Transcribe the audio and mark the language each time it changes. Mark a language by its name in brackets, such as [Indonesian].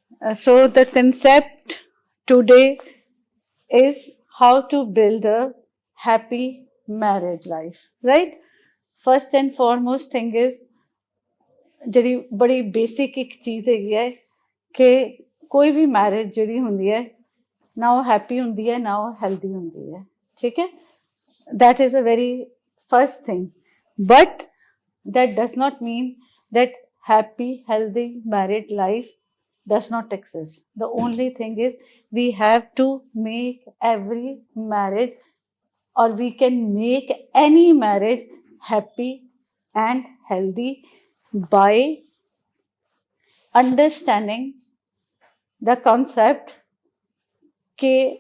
[English] So the concept today is how to build a happy marriage life, right? First and foremost thing is [Punjabi] ਜਿਹੜੀ ਬੜੀ basic ਇੱਕ ਚੀਜ਼ ਹੈਗੀ ਹੈ ਕਿ ਕੋਈ ਵੀ ਮੈਰਿਜ ਜਿਹੜੀ ਹੁੰਦੀ ਹੈ ਨਾ ਉਹ ਹੈਪੀ ਹੁੰਦੀ ਹੈ ਨਾ ਉਹ ਹੈਲਦੀ ਹੁੰਦੀ ਹੈ, ਠੀਕ ਹੈ। [English] that is a very first thing, but that does not mean that happy healthy married life does not exist. The only thing is we have to make every marriage, or we can make any marriage happy and healthy by understanding the concept कि